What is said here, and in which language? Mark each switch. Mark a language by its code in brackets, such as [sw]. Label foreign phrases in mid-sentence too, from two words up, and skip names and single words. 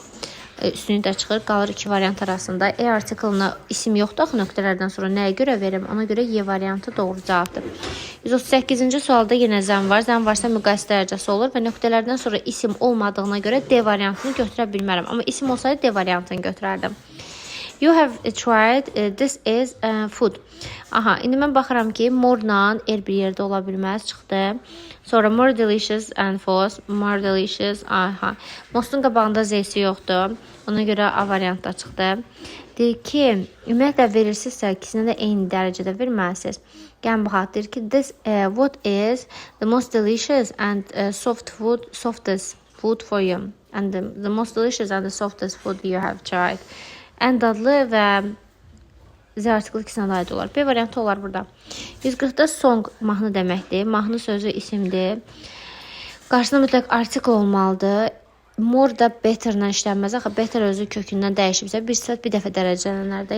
[az] Üstünlük də çıxır, qalır iki variant arasında. E artiklına isim yoxdur axı nöqtələrdən sonra nəyə görə verim? Ona görə Y variantı doğru cavabdır. 138-ci sualda yenə zəm var. Zəm varsa müqayisə dərəcəsi olur və nöqtələrdən sonra isim olmadığına görə D variantını götürə bilmərəm. Amma isim olsaydı D variantını götürərdim. [en] You have tried, this is food. [az] Aha, indi mən baxıram ki, more-la R bir yerdə ola bilməz, çıxdı. [en] Sonra more delicious and false, more delicious, [az] aha. Mostun qabağında Z-si yoxdur. Ona görə A variantda çıxdı. Deyir ki, ümumiyyətlə verirsinizsə, ikisinə də eyni dərəcədə verməlisiniz. Gəlin baxaq, deyir ki, [en] this, what is the most delicious and softest food for you? And the most delicious and the softest food you have tried. [az] Ən dadlı və Z artiklı ikisinə də aid olar. B variantı olar burada. 140-da song mahnı deməkdir. Mahnı sözü isimdir. Qarşısında mütləq artikl olmalıdır. More da better-lə işlənməz. Axı better özü kökündən dəyişibsə, bir sifət bir dəfə dərəcələnər də.